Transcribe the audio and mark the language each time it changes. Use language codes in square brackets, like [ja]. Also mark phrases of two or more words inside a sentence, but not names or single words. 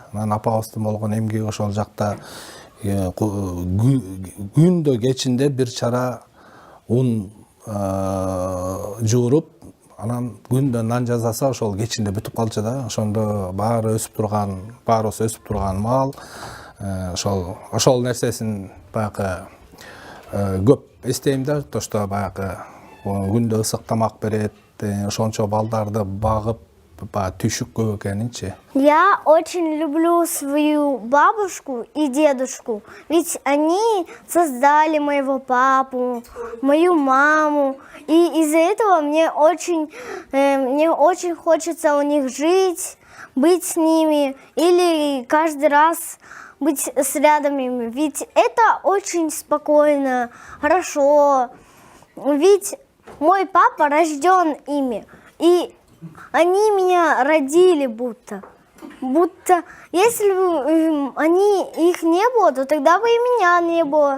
[ky] Анан апабыздын болгон эмгеги ошол жакта күндө кечинде бир чара ун жууруп, анан күндө нан жасаса ошол кечинде бүтүп калчу да. Ошондо баарыбыз өсүп турган маал. Ошол нерсесин баягы көп эстейм да, [ru] то что [ky] баягы күндө ысык тамак берет, ошончо балдарды багып, түйшік көп экенинчи? [ru] Я очень люблю свою бабушку и дедушку, ведь они создали моего папу, мою маму, и из-за этого мне очень хочется у них жить, быть с ними или каждый раз быть с рядом ими, ведь это очень спокойно, хорошо, ведь мой папа рожден ими, и они меня родили будто если бы их не было, то тогда бы и меня не было.